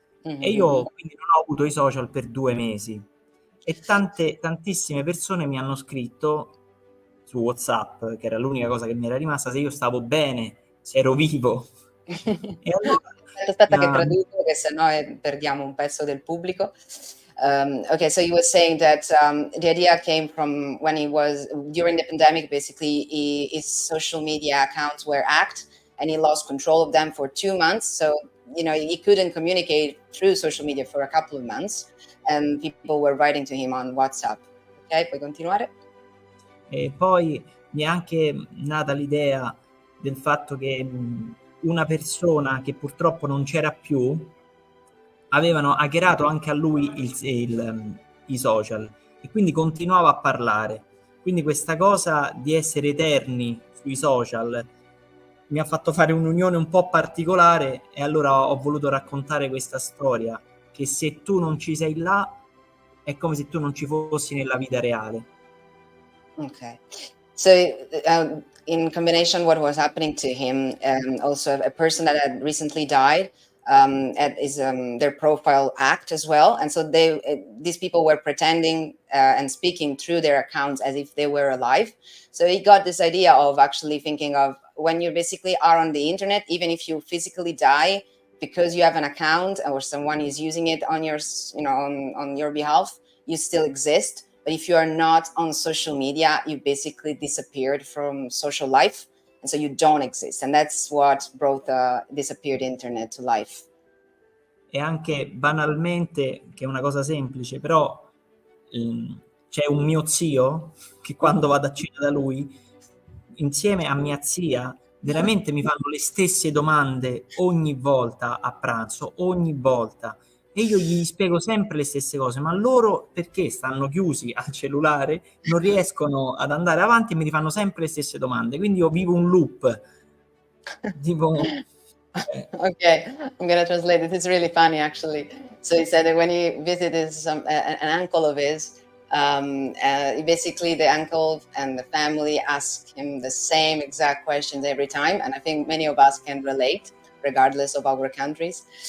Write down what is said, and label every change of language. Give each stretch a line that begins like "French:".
Italian: E io quindi non ho avuto i social per 2 mesi. E tantissime persone mi hanno scritto su WhatsApp, che era l'unica cosa che mi era rimasta, se io stavo bene, se ero vivo. E allora, aspetta che traduco, che sennò perdiamo un pezzo del pubblico.
English: Okay, so you were saying that the idea came from when he was during the pandemic. Basically, his social media accounts were hacked, and he lost control of them for 2 months. So he couldn't communicate through social media for a couple of months, and people were writing to him on WhatsApp.
Italian: Ok, puoi continuare? E poi mi è anche nata l'idea del fatto che una persona che purtroppo non c'era più avevano hackerato anche a lui i social, e quindi continuava a parlare. Quindi questa cosa di essere eterni sui social mi ha fatto fare un'unione un po' particolare, e allora ho voluto raccontare questa storia, che se tu non ci sei là è come se tu non ci fossi nella vita reale.
English: Okay. So in combination, what was happening to him, also a person that had recently died, is their profile act as well, and so these people were pretending and speaking through their accounts as if they were alive. So he got this idea of actually thinking of when you basically are on the internet, even if you physically die, because you have an account or someone is using it on your, on your behalf, you still exist. But if you are not on social media, you basically disappeared from social life. And so you don't exist. And that's what brought the disappeared internet to life.
Italian: E anche banalmente, che è una cosa semplice, però c'è un mio zio che quando vado a cena da lui, insieme a mia zia, veramente mi fanno le stesse domande ogni volta a pranzo, ogni volta. E io gli spiego sempre le stesse cose, ma loro perché stanno chiusi al cellulare, non riescono ad andare avanti e mi rifanno sempre le stesse domande. Quindi io vivo un loop. Tipo,
English: Okay, I'm going to translate it. It's really funny, actually. So he said that when he visited an uncle of his, basically the uncle and the family ask him the same exact questions every time. And I think many of us can relate, regardless of our countries.